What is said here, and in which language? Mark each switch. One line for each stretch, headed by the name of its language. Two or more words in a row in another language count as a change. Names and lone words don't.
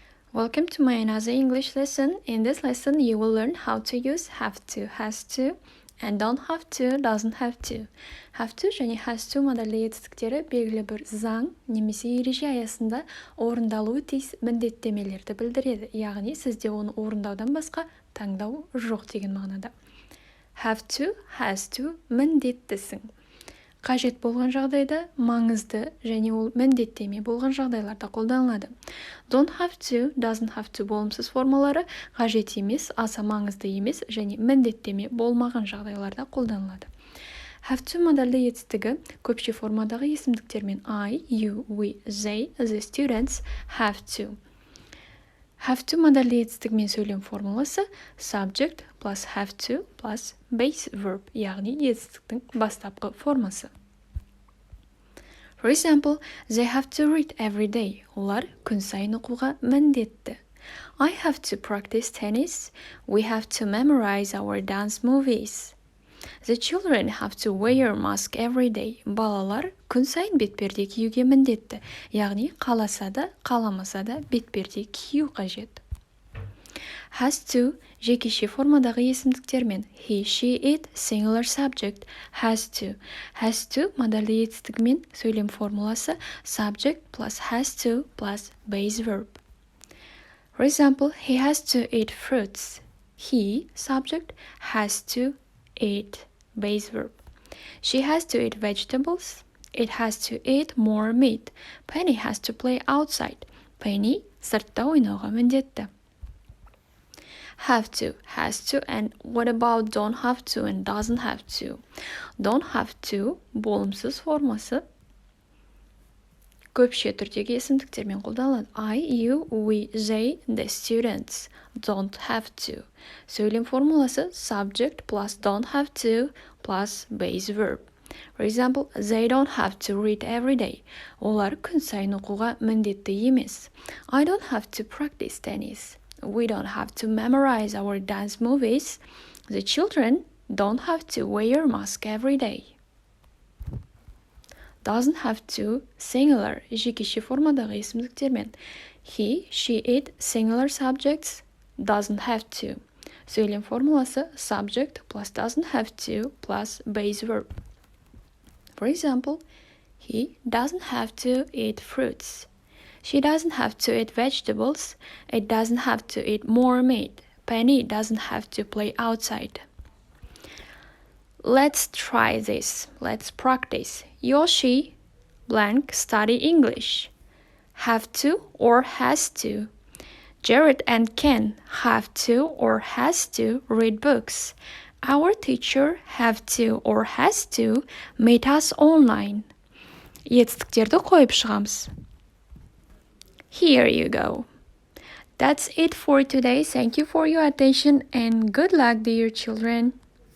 English: Welcome to my another English lesson. In this lesson, you will learn how to use have to, has to, and don't have to, doesn't have to. Have to
Kazakh: және
English: has to
Kazakh: модальді етістіктері белгілі бір заң немесе ереже аясында орындалуы тиіс міндеттемелерді білдіреді. Яғни сізде оны орындаудан басқа таңдау жоқ деген мағынада.
English: Have to, has to міндеттісің.
Kazakh: Қажет болған жағдайда маңызды және ол міндеттеме болған жағдайларда қолданылады.
English: Don't have to, doesn't have to
Kazakh: болымсыз формалары қажет емес, аса маңызды емес және міндеттеме болмаған жағдайларда қолданылады.
English: Have to
Kazakh: модальді етістігі көпше формадағы есімдіктермен
English: I, you, we, they, the students have to. Have to
Kazakh: модальді етістігімен сөйлем формуласы
English: subject plus have to plus base verb,
Kazakh: яғни етістіктің бастапқы формасы.
English: For example, they have to read every day.
Kazakh: Олар күн сайын оқуға міндетті.
English: I have to practice tennis. We have to memorize our dance movies. The children have to wear mask every day.
Kazakh: Балалар күн сайын бетперде киюге міндетті. Яғни қаласа да, қаламаса да бетперде кию қажет.
English: Has to
Kazakh: жекеше формадағы есімдіктермен
English: he, she, it, singular subject, has to. Has to
Kazakh: модальді етістігімен сөйлем формуласы
English: subject plus has to plus base verb. For example, he has to eat fruits. He, subject, has to eat, base verb. She has to eat vegetables. It has to eat more meat. Penny has to play outside.
Kazakh: Penny сыртта ойнауға міндетті.
English: Have to, has to, and what about don't have to and doesn't have to? Don't have to
Kazakh: болымсыз формасы көпше түрдегі есімдіктермен қолданылады.
English: I, you, we, they, the students don't have to.
Kazakh: Сөйлем формуласы
English: subject plus don't have to plus base verb. For example, they don't have to read every day.
Kazakh: Олар күн сайын оқуға міндетті емес.
English: I don't have to practice tennis. We don't have to memorize our dance movies. The children don't have to wear mask every day. Doesn't have to, singular,
Kazakh: жекеше формадағы есімдіктермен.
English: He, she, it, singular subjects, doesn't have to.
Kazakh: Сөйлем формуласы
English: subject plus doesn't have to plus base verb. For example, he doesn't have to eat fruits. She doesn't have to eat vegetables. It doesn't have to eat more meat. Penny doesn't have to play outside. Let's try this. Let's practice. Yoshi blank study English. Have to or has to. Jared and Ken have to or has to read books. Our teacher have to or has to meet us online.
Kazakh: Етістіктерді қойып шығамыз.
English: Here you go. That's it for today. Thank you for your attention and good luck, dear children.